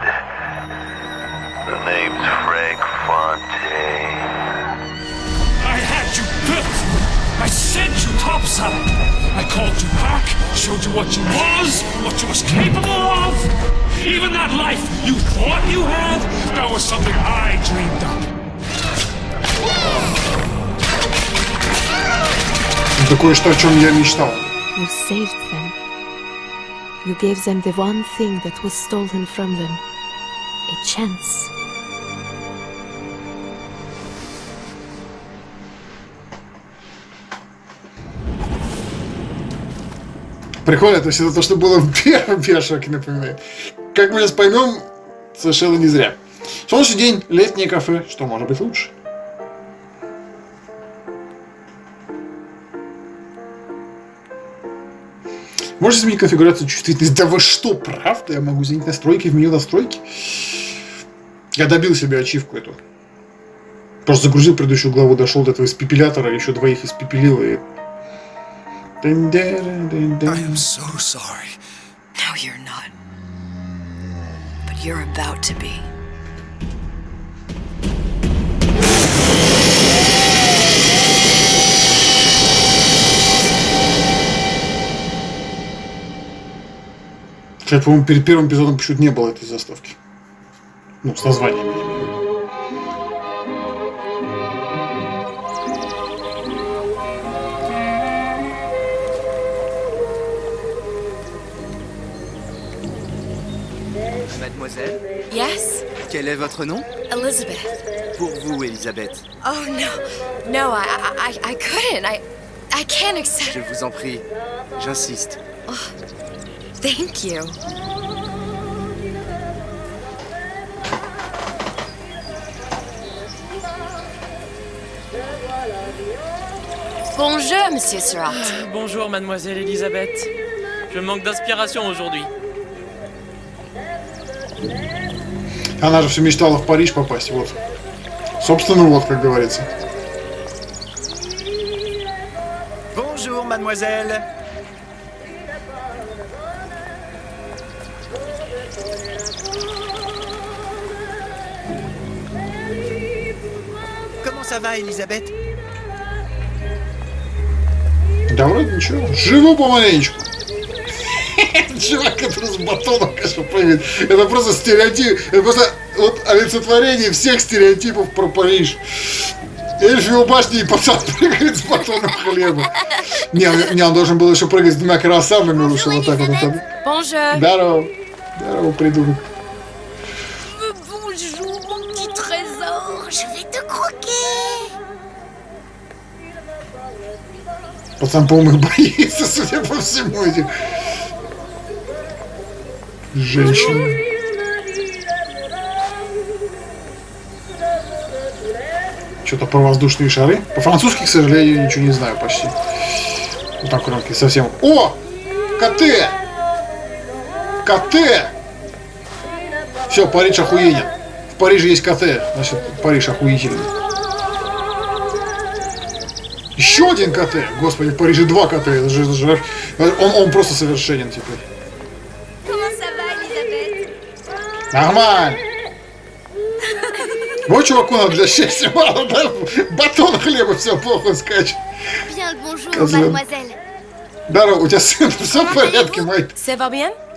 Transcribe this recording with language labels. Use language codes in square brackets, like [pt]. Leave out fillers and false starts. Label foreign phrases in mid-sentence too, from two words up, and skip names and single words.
[en] The name's Frenka Fonteyna. I had you built! I sent you topside! I called you back, showed you what you was capable of! Even that life you thought you had, that was something I dreamed up. [ru] Это кое-что, о чем я мечтал. [en] You saved them. You gave them the one thing that was stolen from them. A chance. [ru] Прикольно, это все то, что было в первом BioShock, напоминает. Как мы сейчас поймем, совершенно не зря. Солнечный день, летнее кафе, что может быть лучше? Можете изменить конфигурацию чувствительности? Да вы что, правда? Я могу изменить настройки в меню настройки? Я добил себе ачивку эту. Просто загрузил предыдущую главу, дошел до этого испепелятора, еще двоих испепелил и... [en] I am so sorry. No, you're not. But you're about to be. [ru] Кстати, по-моему, перед первым эпизодом почему-то не было этой заставки. Ну, с названием, я имею в виду. [fr] Mademoiselle? [en] Yes? [fr] Quel est votre nom? [en] Elizabeth. [fr] Pour vous, Elisabeth. [en] Oh, no, I couldn't. I can't accept. [fr] Je vous en prie. J'insiste. [en] Oh, thank you. [fr] Bonjour, Monsieur Surratt. Bonjour, mademoiselle Elisabeth. Je manque d'inspiration aujourd'hui. [ru] Она же все мечтала в Париж попасть, вот. Собственно, вот, как говорится. [fr] Bonjour, mademoiselle. Comment ça va, Elisabeth? [ru] Да вроде ничего. Живу помаленечку. Чувак, который с батоном, конечно, прыгает. Это просто стереотип. Это просто вот олицетворение всех стереотипов про Париж. Эльфи у башни и пацан прыгает с батоном хлеба. Не, он должен был еще прыгать с двумя круассанами лучше. Вот так вот. [fr] Bonjour. [ru] Здорово, придурок. [fr] Bonjour, mon petit trésor. Je vais te croquer. [ru] Пацан, по-моему, боится, судя по всему, этих женщин. Что-то про воздушные шары. По-французски, к сожалению, ничего не знаю почти. Вот так кроме совсем. О! КТ! КТ! Все, Париж охуенен. В Париже есть КТ, значит, Париж охуительный. Еще один КТ! Господи, в Париже 2 КТ. Это же он просто совершенен теперь. [fr] Comment ça va, Elisabeth? [ru] Нормально. Вот чуваку надо для счастья мало, да? Батон хлеба, все плохо скачет. [fr] Bien le bonjour, mademoiselle. [ru] Здорово, у тебя сын, все в порядке, мать? [fr] Ça va bien?